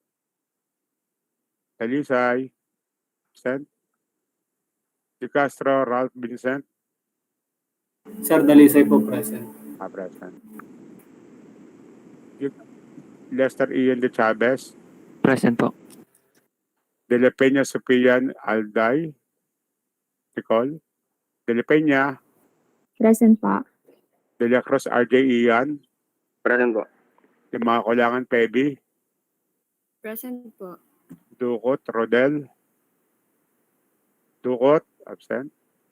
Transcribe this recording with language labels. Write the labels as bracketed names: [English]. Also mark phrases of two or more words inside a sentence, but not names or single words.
[English] Dalisay. Absent. De Castro Ralph Vincent. Sir, Dalisay po, present. Present. Lester Ian de Chavez, Present po. De La Peña Sofian Alday, Nicole, De La Peña, Present po. De La Cruz RJ Ian, Present po. [Filipino] yung mga kulangan Pebby, [English] Present po. Dukot Rodel, Dukot, absent.